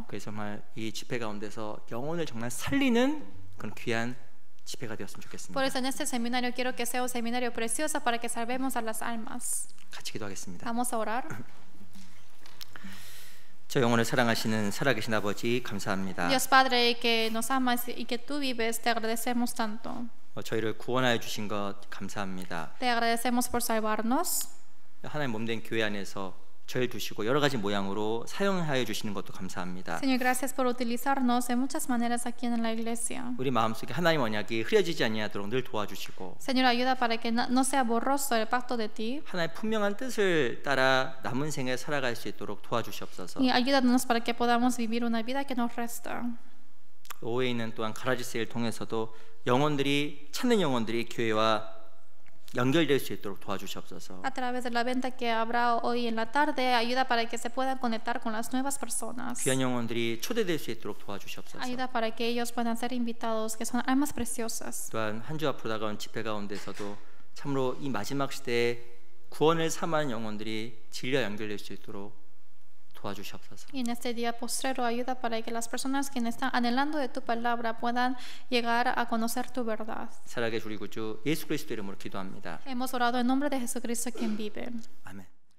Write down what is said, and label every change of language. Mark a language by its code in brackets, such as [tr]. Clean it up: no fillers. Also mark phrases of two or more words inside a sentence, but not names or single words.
[ko] 그래서 정말 이 집회 가운데서 영혼을 정말 살리는 그런 귀한 집회가 되었으면 좋겠습니다. [es] Por eso en este seminario quiero que sea un seminario precioso para que salvemos a las almas. [ko] 같이 기도하겠습니다. [es] Vamos a orar. [ko] 저 영혼을 사랑하시는 살아계신 아버지 감사합니다. [es] Dios Padre que nos amas y que tú vives, te agradecemos tanto. [ko] 저희를 구원하여 주신 것 감사합니다. [es] Te agradecemos por salvarnos. [ko] 하나님 몸된 교회 안에서 저희를 두시고 여러 가지 모양으로 사용하여 주시는 것도 감사합니다. [es] Señor, gracias por utilizarnos de muchas maneras aquí en la iglesia. [ko] 우리 마음속에 하나님 언약이 흐려지지 아니하도록 늘 도와주시고 [es] Señor, ayuda para que no sea borroso el pacto de ti. [ko] 하나님 분명한 뜻을 따라 남은 생에 살아갈 수 있도록 도와주시옵소서. [es] Y ayúdanos para que podamos vivir una vida que nos resta. [ko] 오해는 또한 가라지세를 통해서도 영혼들이 찾는 영혼들이 교회와 연결될 수 있도록 도와주시옵소서. [es] A través de la venta que habrá hoy en la tarde, ayuda para que se puedan conectar con las nuevas personas. [ko] 귀한 영혼들이 초대될 수 있도록 도와주시옵소서. [es] Ayuda para que ellos puedan ser invitados, que son almas preciosas. [ko] 또한 한 주 앞으로 다가온 집회 가운데서도 참으로 이 마지막 시대에 구원을 삼한 영혼들이 진리와 연결될 수 있도록 도와주시옵소서. [es] Y en este día postrero ayuda para que las personas que están anhelando de tu palabra puedan llegar a conocer tu verdad. [ko] 살아계신 우리 구주 예수 그리스도 이름으로 기도합니다. [es] Hemos orado en nombre de Jesucristo quien vive. [ko] 아멘.